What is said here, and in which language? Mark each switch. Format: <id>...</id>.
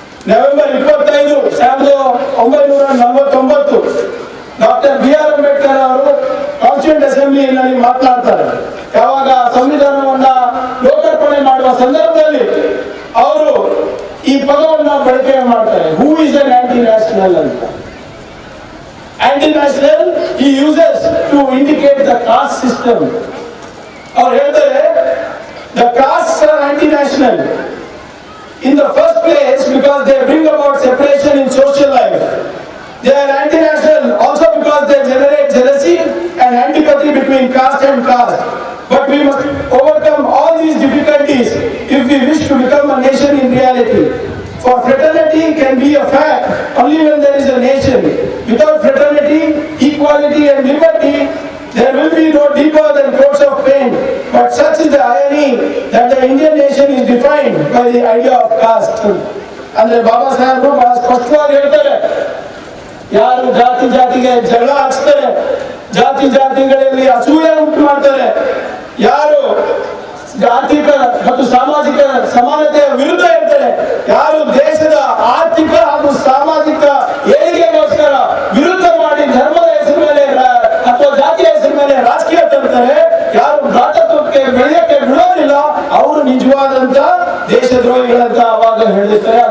<kn>November 25, 1949 doctor BR Ambedkar ಅವರು constituent ಅಸೆಂಬ್ಲಿಯಲ್ಲಿ ಮಾತನಾಡ್ತಾರೆ. ಯಾವಾಗ ಸಂವಿಧಾನವನ್ನ ಲೋಕಾರ್ಪಣೆ ಮಾಡುವ ಸಂದರ್ಭದಲ್ಲಿ ಅವರು ಈ ಪದವನ್ನ ಬಳಕೆ ಮಾಡ್ತಾರೆ,</kn> <en>who is an anti national</en> <kn>ಅಂತ.</kn> <en>Anti national he uses to indicate the caste system.</en> <kn>ಅವ್ರು ಹೇಳ್ತಾರೆ</kn> <en>the castes are anti-national in the first place because they bring about separation in social life. They are anti-national also because they generate jealousy and antipathy between caste and caste. But we must overcome all these difficulties if we wish to become a nation in reality. For fraternity can be a fact only when there is a nation. Without fraternity, equality and liberty, there will be no deeper than coats of pain. But such is the irony that the Indian nation is defined by the idea of caste.</en> <kn>ಅಂದ್ರೆ ಬಾಬಾ ಸಾಹೇಬರು ಬಹಳ ಸ್ಪಷ್ಟವಾಗಿ ಹೇಳ್ತಾರೆ, ಯಾರು ಜಾತಿಗೆ ಜಗಳ ಹಚ್ತಾರೆ, ಜಾತಿಗಳಲ್ಲಿ ಅಸೂಯೆ ಉಂಟು ಮಾಡ್ತಾರೆ, ಯಾರು ಆರ್ಥಿಕ ಮತ್ತು ಸಾಮಾಜಿಕ ಸಮಾನತೆಯ ವಿರುದ್ಧ ಇರ್ತಾರೆ, ಯಾರು ದೇಶದ ಆರ್ಥಿಕ ಹಾಗೂ ಸಾಮಾಜಿಕ ಏಳಿಗೆಗೋಸ್ಕರ ವಿರುದ್ಧ ಮಾಡಿ ಧರ್ಮದ ಹೆಸರು ಮೇಲೆ ಅಥವಾ ಜಾತಿಯ ಹೆಸರು ಮೇಲೆ ರಾಜಕೀಯ ತರ್ತಾರೆ, ಯಾರು ಭ್ರಾತೃತ್ವಕ್ಕೆ ಬೆಳೆಯಕ್ಕೆ ಬಿಡೋದಿಲ್ಲ, ಅವರು ನಿಜವಾದಂತ ದೇಶದ್ರೋಹಿಗಳಂತ ಅವಾಗ ಹೇಳಿರ್ತಾರೆ.</kn>